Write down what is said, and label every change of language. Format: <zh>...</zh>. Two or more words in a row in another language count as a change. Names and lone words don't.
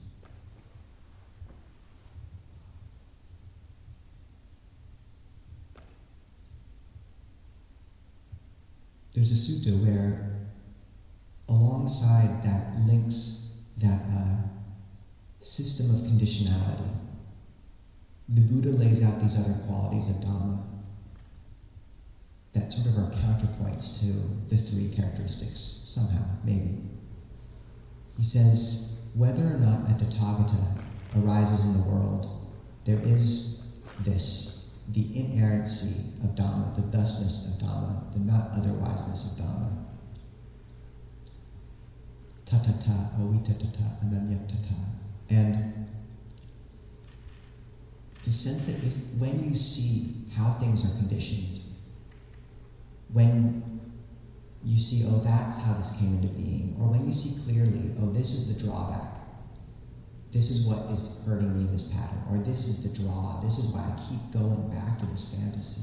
<en>There's a sutta where, alongside that links that system of conditionality, the Buddha lays out these other qualities of Dhamma that sort of are counterpoints to the three characteristics, somehow, maybe. He says, whether or not a Tathagata arises in the world, there is this, the inerrancy of Dhamma, the thusness of Dhamma, the not otherwiseness of Dhamma.</en> <pi>Tatata, avitatata, ananyatata.</pi> <en>And the sense that when you see how things are conditioned, when you see, that's how this came into being, or when you see clearly, this is the drawback, this is what is hurting me in this pattern, or this is the draw, this is why I keep going back to this fantasy.</en>